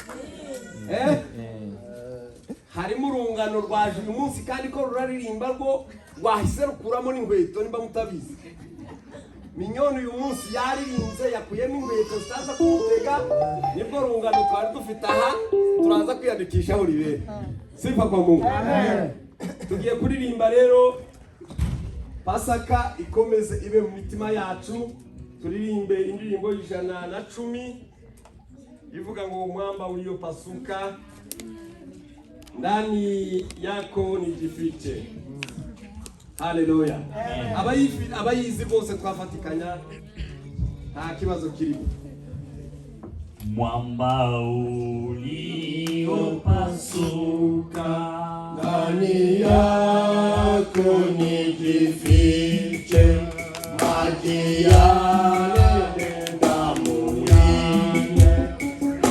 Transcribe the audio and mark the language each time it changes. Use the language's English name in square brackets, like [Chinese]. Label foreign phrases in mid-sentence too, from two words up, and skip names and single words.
[Kinyarwanda] Harimo urungano rwaje uyu munsi kandi ko ruraririmba rwo rwahise rukuramo n'ingweto nimba mutabizi. Minyoni uyu munsi yaririnze yakuyemo ingweto zitaza kumutega, nibwo rungano twari dufite aha turaza kwiyandikisha aho ribera. [Swahili] Sifa kwa Mungu. Amen. [Kinyarwanda] Tugiye kuririmba rero Pasaka ikomeze ibe mu mitima yacu. Turirimbe indirimbo 110 ivuga ngo [Swahili] mwamba ulio pasuka ndani yako nijifiche. [Kinyarwanda] Haleluya. Abayizi bose twafatikanya nta kibazo kirimo. [Swahili] Mwamba ulio pasuka ndani yako nijifiche, maji yale damu yake